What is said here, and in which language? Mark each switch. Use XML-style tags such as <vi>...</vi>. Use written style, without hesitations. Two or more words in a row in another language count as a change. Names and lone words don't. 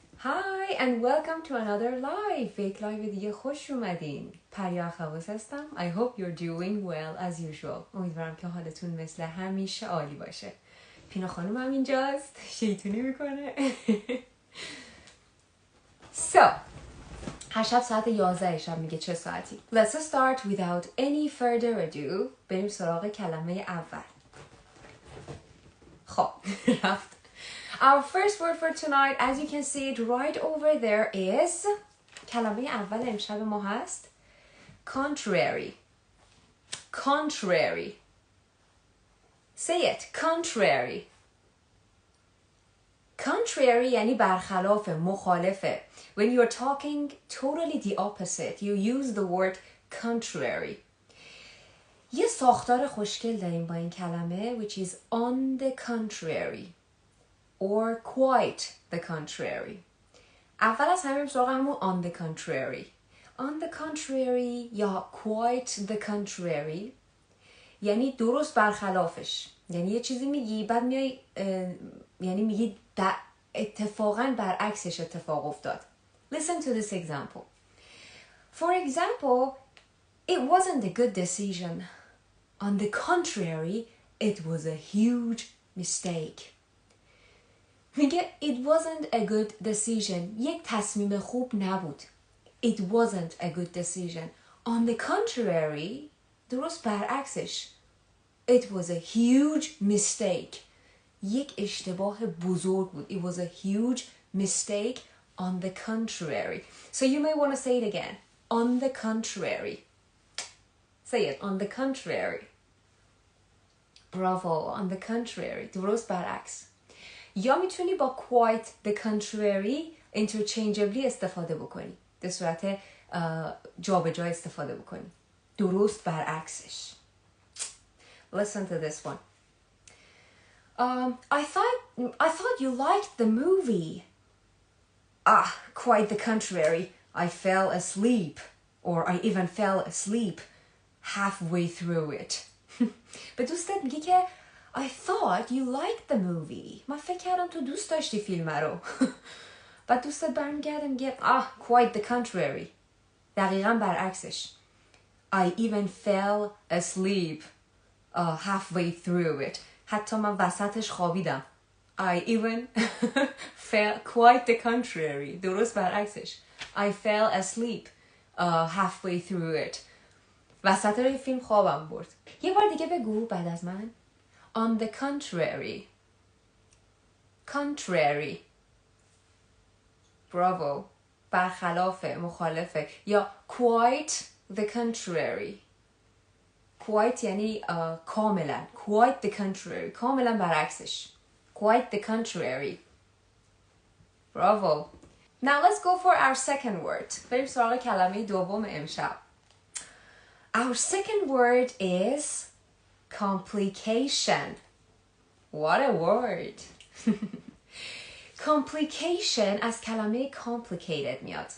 <en>Hi and welcome to another live.</en> <fa>یک لایو دیگه خوش اومدین. پریا اخواس هستم.</fa> <en>I hope you're doing well as usual.</en> <fa>امیدوارم که حالتون مثل همیشه عالی باشه. پینا خانم هم اینجاست. شیطونی میکنه. So, هر شب ساعت 11 شب میگه چه ساعتی؟</fa> <en>Let's start without any further ado.</en> <fa>بریم سراغ کلمه اول. خب رفت.</fa> <en>Our first word for tonight, as you can see it right over there, is</en> <fa>کلمه اول امشب ما هست</fa> <en>contrary. Contrary. Say it. Contrary. Contrary</en> <fa>یعنی برخلاف، مخالفه.</fa> <en>When you're talking totally the opposite, you use the word contrary.</en> <fa>یه ساختار خوشگل داریم با این کلمه</fa> <en>which is on the contrary. Or quite the contrary.</en> <fa>اول از همه سراغ همون</fa> <en>on the contrary. On the contrary یا quite the contrary</en> <fa>یعنی درست برخلافش. یعنی یه چیزی میگی بعد میای یعنی میگی اتفاقاً برعکسش اتفاق افتاد.</fa> <en>Listen to this example. For example, it wasn't a good decision. On the contrary, it was a huge mistake. میگه it wasn't a good decision.</en> <fa>یک تصمیم خوب نبود.</fa> <en>It wasn't a good decision. On the contrary,</en> <fa>درست برعکسش.</fa> <en>It was a huge mistake.</en> <fa>یک اشتباه بزرگ بود.</fa> <en>It was a huge mistake on the contrary. So you may want to say it again. On the contrary. Say it. On the contrary. Bravo. On the contrary.</en> <fa>درست برعکس. یا میتونی با</fa> <en>quite the contrary interchangeably</en> <fa>استفاده بکنی. به صورت جابجا استفاده بکنی. درست برعکسش.</fa> <en>Listen to this one. I thought you liked the movie. Quite the contrary. I fell asleep. Or I even fell asleep halfway through it.</en> <fa>به دوستت میگه که</fa> <en>I thought you liked the movie.</en> <fa>من فکر کردم تو دوست داشتی فیلم رو. بعد دوستت برمیگرده میگه</fa> <en>quite the contrary.</en> <fa>دقیقاً برعکسش.</fa> <en>I even fell asleep halfway through it.</en> <fa>حتی من وسطش خوابیدم.</fa> <en>I even fell quite the contrary.</en> <fa>درست برعکسش.</fa> <en>I fell asleep halfway through it.</en> <fa>وسط روی فیلم خوابم برد. یه بار دیگه بگو بعد از من.</fa> <en>On the contrary. Contrary. Bravo.</en> <fa>برخلافه، مخالفه.</fa> <en>یا quite the contrary. Quite</en> <fa>یعنی کاملا.</fa> <en>Quite the contrary.</en> <fa>کاملا برعکسش.</fa> <en>Quite the contrary. Bravo. Now let's go for our second word.</en> <fa>بریم سراغ کلمه دوم امشب.</fa> <en>Our second word is complication. What a word. Complication</en> <fa>از کلمه</fa> <en>complicated میاد.</en>